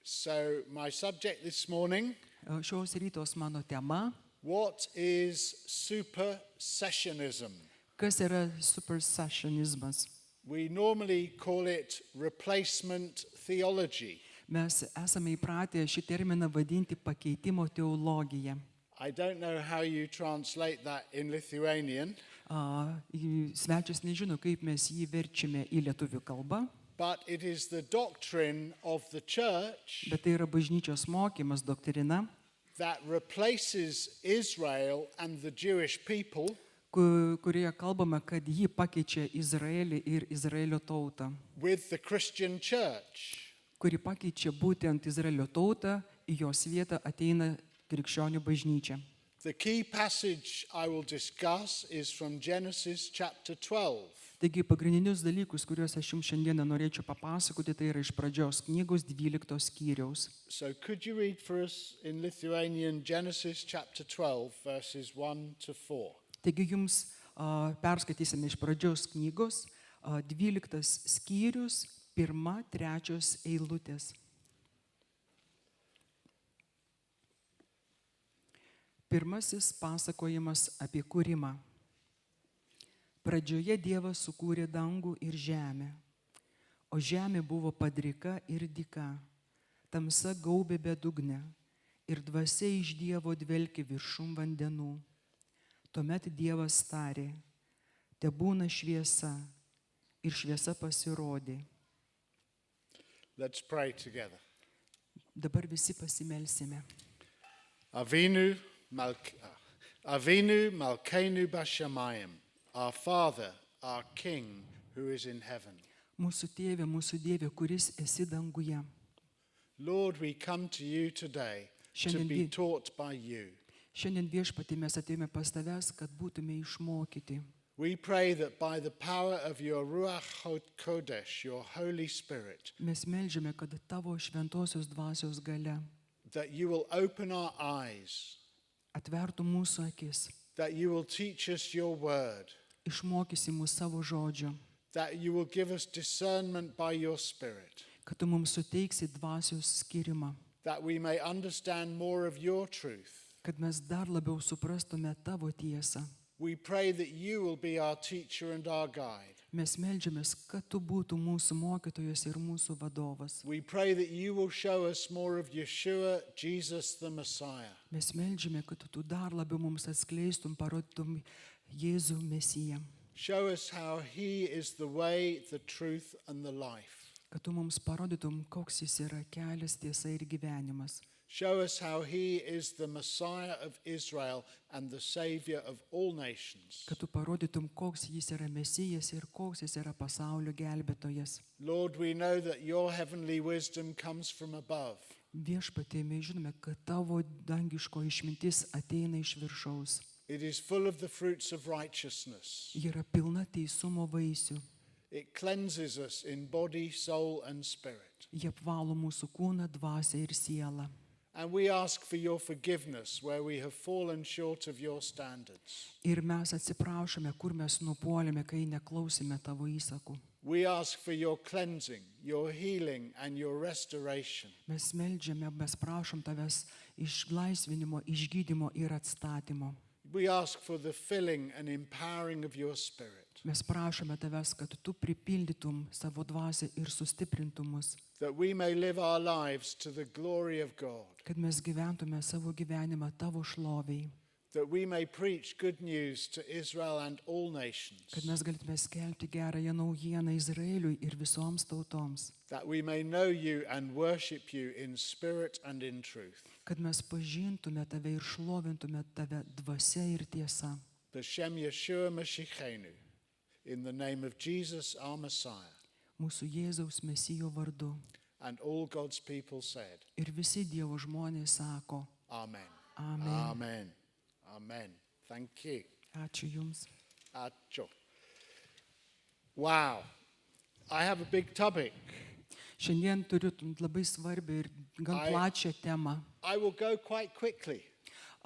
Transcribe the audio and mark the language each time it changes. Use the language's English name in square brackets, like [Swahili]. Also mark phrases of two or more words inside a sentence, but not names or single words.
[English] So my subject this morning, [Lithuanian] Šios rytos mano tema, [English] what is supersessionism? [Lithuanian] kas yra supersessionizmas. [English] We normally call it replacement theology. [Lithuanian] Mes esame įpratę šį terminą vadinti pakeitimo teologija. [English] I don't know how you translate that in Lithuanian, [Lithuanian] Svečias nežino, kaip mes jį verčiame į lietuvių kalbą, [English] but it is the doctrine of the church [Lithuanian] bet tai yra bažnyčios mokymas, doktrina, [English] that replaces Israel and the Jewish people [Lithuanian] kurioje kalbama, kad jį pakeičia Izraelį ir Izraelio tautą, [English] with the Christian church. [Lithuanian] kuri pakeičia būtent Izraelio tautą, į jos vietą ateina krikščionių bažnyčia. [English] The key passage I will discuss is from Genesis chapter 12. [Lithuanian] Taigi pagrindinius dalykus, kuriuos aš jums šiandieną norėčiau papasakoti, tai yra iš pradžios knygos 12 skyriaus. [English] So could you read for us in Lithuanian Genesis chapter 12 verses 1 to 4? [Lithuanian] Taigi jums perskaitysime iš pradžios knygos 12 skyrius, 1-3 eilutės. Pirmasis pasakojimas apie kūrimą. Pradžioje Dievas sukūrė dangų ir žemę, o žemė buvo padrika ir dyka, tamsa gaubė bedugnę ir dvasia iš Dievo dvelkė viršum vandenų. Tuomet Dievas tarė, tebūna šviesa, ir šviesa pasirodė. [English] Let's pray together. [Lithuanian] Dabar visi pasimelsime. [Hebrew] אבינו מלכנו בשמיים, [English] our Father, our King, who is in heaven. [Lithuanian] Mūsų tėve, mūsų Dieve, kuris esi danguje. [English] Lord, we come to you today to be taught by you. [Lithuanian] Šiandien Viešpatie mes atėjome pas tavęs, kad būtume išmokyti. [English] We pray that by the power of your [Hebrew] רוח קודש, [English] your Holy Spirit, [Lithuanian] Mes meldžiame, kad tavo šventosios dvasios galia [English] that you will open our eyes, [Lithuanian] atvertų mūsų akis, [English] that you will teach us your word, [Lithuanian] išmokysi mūsų savo žodžio, [English] that you will give us discernment by your Spirit, [Lithuanian] kad tu mums suteiksi dvasios skirimą, [English] that we may understand more of your truth. [Lithuanian] kad mes dar labiau suprastume tavo tiesą. [English] We pray that you will be our teacher and our guide. [Lithuanian] Mes meldžiamės, kad tu būtų mūsų mokytojas ir mūsų vadovas. [English] We pray that you will show us more of Yeshua, Jesus the Messiah. [Lithuanian] Mes meldžiame, kad tu dar labiau mums atskleistum, parodytum Jėzų Mesiją. [English] Show us how he is the way, the truth, and the life. [Lithuanian] Kad tu mums parodytum, koks jis yra kelias, tiesa ir gyvenimas. [English] Show us how he is the Messiah of Israel and the Savior of all nations. [Lithuanian] Kad tu parodytum, koks jis yra Mesijas ir koks jis yra pasaulio gelbėtojas. [English] Lord, we know that your heavenly wisdom comes from above. [Lithuanian] Viešpatie, mes žinome, kad tavo dangiško išmintis ateina iš viršaus. [English] It is full of the fruits of righteousness. [Lithuanian] Ji yra pilna teisumo vaisių. [English] It cleanses us in body, soul, and spirit. [Lithuanian] Jie apvalo mūsų kūną, dvasią ir sielą. [English] And we ask for your forgiveness where we have fallen short of your standards. [Lithuanian] Ir mes atsiprašome, kur mes nupuolėme, kai neklausime tavo įsakų. [English] We ask for your cleansing, your healing, and your restoration. [Lithuanian] Mes meldžiame, mes prašom tavęs išlaisvinimo, išgydymo ir atstatymo. [English] We ask for the filling and empowering of your Spirit, [Lithuanian] Mes prašome tavęs, kad tu pripildytum savo dvasią ir sustiprintum mus, [English] that we may live our lives to the glory of God, [Lithuanian] kad mes gyventume savo gyvenimą tavo šloviai, [English] that we may preach good news to Israel and all nations, [Lithuanian] kad mes galėtume skelbti gerąją naujieną Izraeliui ir visoms tautoms, [English] that we may know you and worship you in spirit and in truth. [Lithuanian] kad mes pažintume tave ir šlovintume tave dvasia ir tiesa. [Hebrew] בשם ישוע משיחנו, [English] in the name of Jesus our Messiah. [Lithuanian] Mūsų Jėzaus Mesijo vardu. [English] And all God's people said, [Lithuanian] Ir visi Dievo žmonės sako, [English] Amen. [Lithuanian] Amen. [English] Amen. Amen. Thank you. [Lithuanian] Ačiū Jums. [English] Acho. Wow. I have a big topic. [Lithuanian] Šiandien turiu labai svarbią ir gan plačią temą. [English] I will go quite quickly.